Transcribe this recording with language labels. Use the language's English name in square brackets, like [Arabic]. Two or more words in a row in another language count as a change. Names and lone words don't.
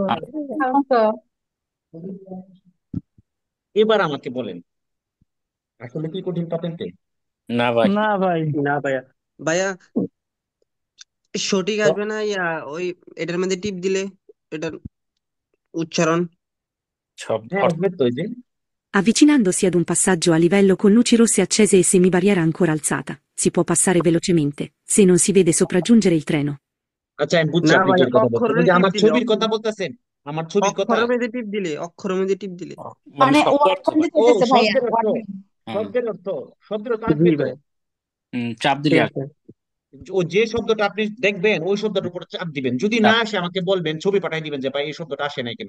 [Bangla] এবার আমাকে বলেন, আসলে কি কঠিন পাতেন্তে? না ভাই, না ভাই, না ভাইয়া, ভাইয়া সঠিক আসবে না, ওই এটার মধ্যে টিপ দিলে এটার উচ্চারণ। সব হ্যাঁ, আসবে তো, এই যে [Italian] Avvicinandosi ad un passaggio a livello con luci rosse accese e semibarriera ancora alzata, si può passare velocemente, se non si vede sopraggiungere il treno. [Bangla] আচ্ছা, আমি বুঝছি না আপনি ভাইয়া, কি কথা বলছেন। অক্ষরের ওই যে টিপ আমার দিলে, ছবির কথা বলতেছেন, আমার ছবির কথা। অক্ষরের মধ্যে টিপ দিলে, অক্ষরের মধ্যে টিপ দিলে। মানে ও শব্দ অর্থ অর্থ ভাই। ও দিতেছে ভাইয়া। শব্দের অর্থ, শব্দের অর্থ, শব্দের অর্থ আসবে জি তো। ভাই, চাপ ঠিক দিলে আছে। ও যে শব্দটা আপনি দেখবেন ওই শব্দটার উপর চাপ দিবেন, যদি না আসে আমাকে বলবেন, ছবি পাঠিয়ে দিবেন যে ভাই এই শব্দটা আসে নাই কেন।